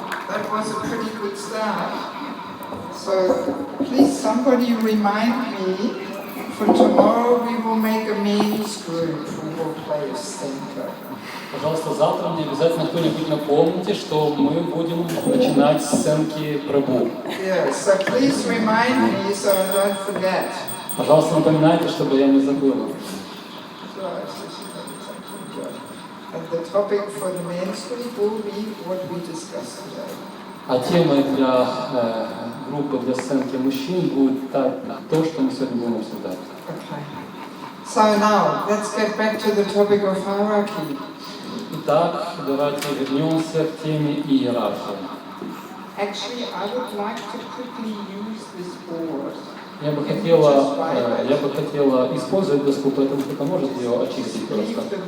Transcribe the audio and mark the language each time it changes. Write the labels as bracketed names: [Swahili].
[English] That was a pretty good start. So please somebody remind me, for tomorrow we will make a men's group who will play a center. [Russian] Пожалуйста, завтра мне обязательно кто-нибудь напомните, что мы будем начинать с сценки Прабху. [English] Yeah, so please remind me so I don't forget. [Russian] Пожалуйста, напоминайте, чтобы я не забыла. [English] And the topic for the men's group will be what we discussed today. [Russian] А темой для группы, для сценки мужчин будет то, что мы сегодня будем обсуждать. [English] Okay. So now, let's get back to the topic of hierarchy. [Russian] Итак, давайте вернемся к теме иерархии. [English] Actually, I would like to quickly use this board. [Russian] Я бы хотела использовать доску, поэтому кто-то может ее очистить просто.